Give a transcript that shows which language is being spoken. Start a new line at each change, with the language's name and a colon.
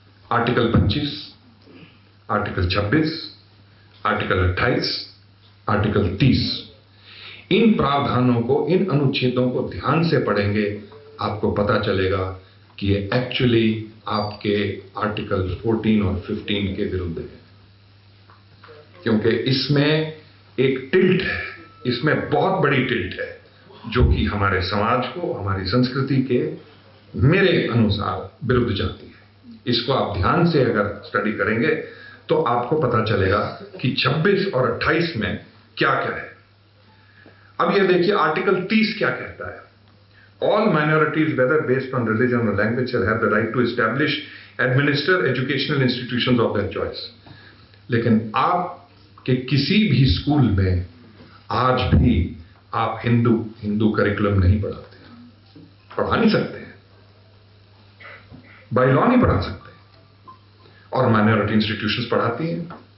Hindi: Article 25, article 26, article 28, article 30, इन प्रावधानों को, इन अनुच्छेदों को ध्यान से पढ़ेंगे, आपको पता चलेगा कि ये एक्चुअली आपके आर्टिकल 14 और 15 के विरुद्ध है, क्योंकि इसमें एक टिल्ट है, इसमें बहुत बड़ी टिल्ट है जो कि हमारे समाज को, हमारी संस्कृति के मेरे अनुसार विरुद्ध जाती है। इसको आप ध्यान से अगर स्टडी करेंगे तो आपको पता चलेगा कि 26 और 28 में क्या क्या है। अब ये देखिए, आर्टिकल 30 क्या कहता है?
English: All minorities, whether based on religion or language, shall have the right to establish, administer educational institutions of their choice.
Hindi: लेकिन आपके किसी भी स्कूल में आज भी आप हिंदू करिकुलम नहीं पढ़ाते, पढ़ा नहीं सकते हैं, बाय लॉ नहीं पढ़ा सकते, और माइनॉरिटी इंस्टीट्यूशंस पढ़ाती हैं।